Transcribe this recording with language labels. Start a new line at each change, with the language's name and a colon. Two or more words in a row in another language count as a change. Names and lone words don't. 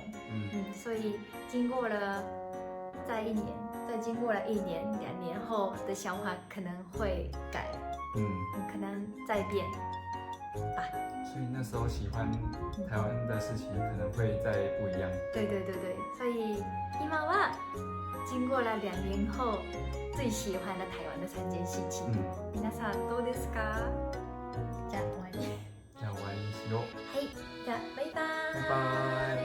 Chinese: 所以经过了再经过了1年、2年后的想法可能会改，可能再变吧。所以那时候喜欢台湾的事情可能会再不一样。对，所以
Japanese: 今は
Chinese: 经过了2年后最喜欢的台湾的3件事情。
Japanese: 皆さんどうですか？じゃあ終わり。じゃあ終わりにしよう。はい、じゃあバイバーイ。
Chinese: 拜拜。